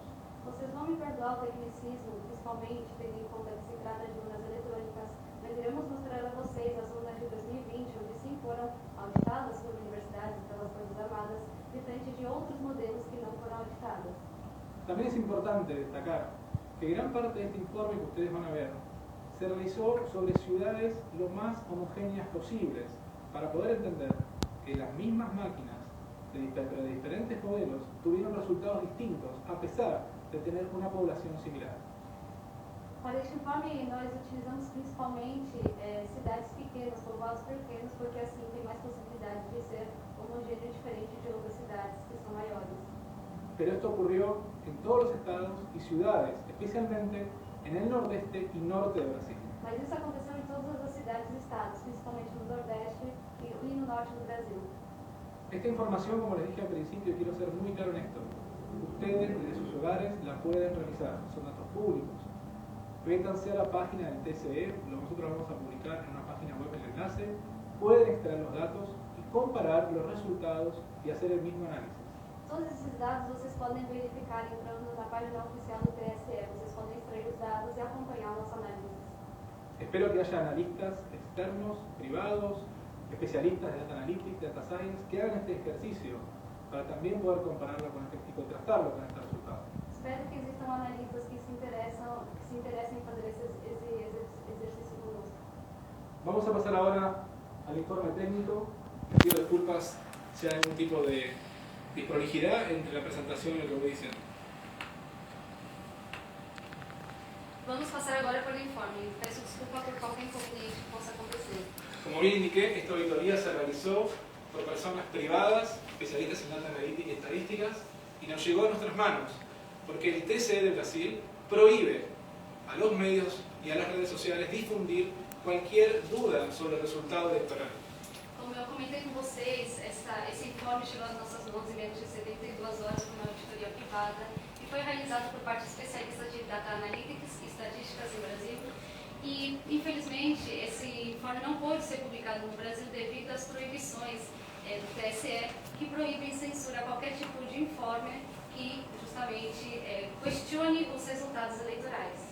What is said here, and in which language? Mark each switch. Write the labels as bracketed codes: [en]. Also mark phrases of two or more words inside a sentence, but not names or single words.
[pt] Vocês vão me perdoar o tecnicismo, principalmente tendo em conta que se trata de urnas eletrônicas, mas iremos mostrar a vocês as urnas de 2020, onde sim foram auditadas por universidades e pelas Forças Armadas, diferente de outros modelos que não foram auditados. [es] También es importante destacar que gran parte de este informe que ustedes van a ver se realizó sobre ciudades lo más homogéneas posibles para poder entender que las mismas máquinas de diferentes modelos tuvieron resultados distintos a pesar de tener una población similar. [pt] Para este informe, nós utilizamos principalmente cidades pequenas, povoados pequenos, porque assim tem mais possibilidade de ser homogêneo diferente de outras cidades que são maiores. [es] Pero esto ocurrió en todos los estados y ciudades, especialmente en el nordeste y norte de Brasil. [pt] Mas isso aconteceu em todas as cidades e estados, principalmente no Nordeste e no Norte do Brasil. [es] Esta información, como les dije al principio, quiero ser muy claro en esto. Ustedes desde sus hogares la pueden revisar, son datos públicos. Métanse a la página del TCE, nosotros vamos a publicar en una página web el enlace, pueden extraer los datos y comparar los resultados y hacer el mismo análisis. [pt] Todos esses dados vocês podem verificar entrando na página oficial do TSE. Vocês podem extrair os dados e acompanhar o nosso análise. [es] Espero que haya analistas externos, privados, especialistas de [en] Data Analytics, Data Science, [es] que hagan este ejercicio para también poder compararlo con y contrastarlo con este resultado. [pt] Espero que existam analistas que se interessem em fazer esse exercício conosco. [es] Vamos a pasar ahora al informe técnico. Pido disculpas si hay algún tipo de disprolijidad entre la presentación y lo que voy diciendo. [pt] Vamos passar agora para o informe. Peço desculpa por qualquer inconveniente que possa acontecer. [es] Como bien indiqué, esta auditoría se realizó por personas privadas, especialistas en data analítica y estadísticas, y nos llegó a nuestras manos, porque el TCE de Brasil prohíbe a los medios y a las redes sociales difundir cualquier duda sobre el resultado electoral. [pt] Como eu comentei com vocês, esse informe chegou às nossas mãos em menos de 72 horas por uma auditoria privada e foi realizado por parte de especialistas de [en] Data Analytics [pt] e Estatísticas no Brasil. E, infelizmente, esse informe não pôde ser publicado no Brasil devido às proibições do TSE, que proíbem censura qualquer tipo de informe que justamente questione os resultados eleitorais.